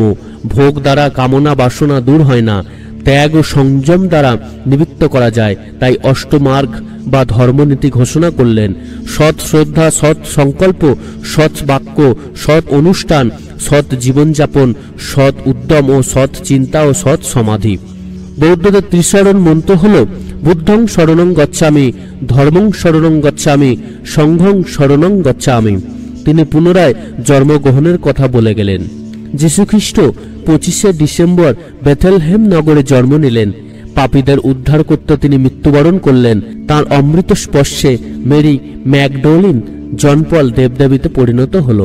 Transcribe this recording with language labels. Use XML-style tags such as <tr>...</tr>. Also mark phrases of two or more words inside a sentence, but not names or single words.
<bn>ভোগ দ্বারা কামনা বাসনা দূর হয় না, ত্যাগ ও সংযম দ্বারা নিবৃত্ত করা যায়। তাই অষ্টমার্গ বা ধর্মনীতি ঘোষণা করলেন। সৎ শ্রদ্ধা, সৎ সংকল্প, সৎ বাক্য, সৎ অনুষ্ঠান, সৎ জীবনযাপন, সৎ উদ্যম ও সৎ চিন্তা ও সৎ সমাধি। বৌদ্ধদের ত্রিশরণ মন্ত্র হল,</bn> <pi>বুদ্ধং শরণং গচ্ছামি, ধর্মং শরণং গচ্ছামি, সংঘং শরণং গচ্ছামি।</pi> <bn>তিনি পুনরায় জন্মগ্রহণের কথা বলে গেলেন। যীশুখ্রিস্ট 25শে ডিসেম্বর বেথেলহেম নগরে জন্ম নিলেন। পাপীদের উদ্ধার করতে তিনি মৃত্যুবরণ করলেন। তার অমৃত স্পর্শে মেরি ম্যাগডোলিন জন পল দেবদেবীতে পরিণত হল।</bn>